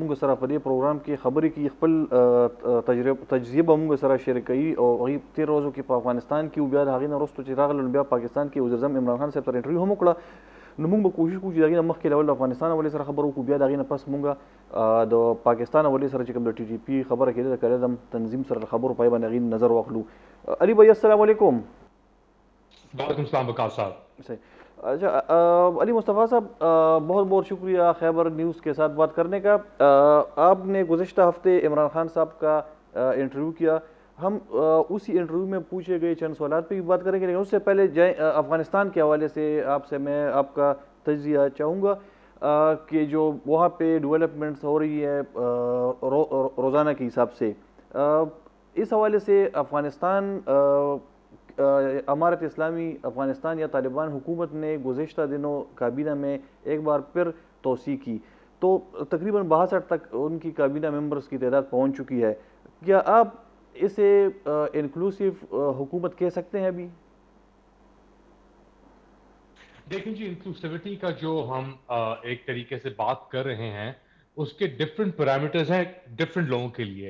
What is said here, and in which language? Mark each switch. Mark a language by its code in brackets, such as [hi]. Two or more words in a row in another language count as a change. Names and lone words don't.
[ps] موږ سره په دې پروګرام کې خبرې کوي خپل تجزیه به موږ سره شریک کوي او هغه 13 ورځو کې په افغانستان کې بیا هغه نه وروسته چې راغلل بیا پاکستان کې وزیر اعظم عمران خان صاحب سره انټرویو هم وکړه نو موږ به کوشش کوو چې دغه مخکې له افغانستان ولې سره خبرو کوو بیا دغه نه پس موږ د پاکستان ولې سره چې کوم د ټي ټي پی خبره کېده د کړم تنظیم سره خبرو پای باندې نظر واخلو. [ur] علی بھائی السلام علیکم. وعلیکم السلام وقار صاحب. صحیح. اچھا علی مصطفیٰ صاحب بہت بہت شکریہ خیبر نیوز کے ساتھ بات کرنے کا. آپ نے گزشتہ ہفتے عمران خان صاحب کا انٹرویو کیا. ہم اسی انٹرویو میں پوچھے گئے چند سوالات پہ بھی بات کریں گے لیکن اس سے پہلے افغانستان کے حوالے سے آپ سے میں آپ کا تجزیہ چاہوں گا کہ جو وہاں پہ ڈیولپمنٹس ہو رہی ہے روزانہ کے حساب سے اس حوالے سے افغانستان امارت اسلامی افغانستان یا طالبان حکومت نے گزشتہ دنوں کابینہ میں ایک بار پھر توسیع کی تو تقریباً 62 تک ان کی کابینہ ممبرز کی تعداد پہنچ چکی ہے. کیا آپ اسے انکلوسیو حکومت کہہ سکتے ہیں ابھی؟ دیکھیں جی انکلوسیوٹی کا جو ہم ایک طریقے سے بات کر رہے ہیں اس کے [en] different parameters [ur] ہیں ڈفرینٹ لوگوں کے لیے.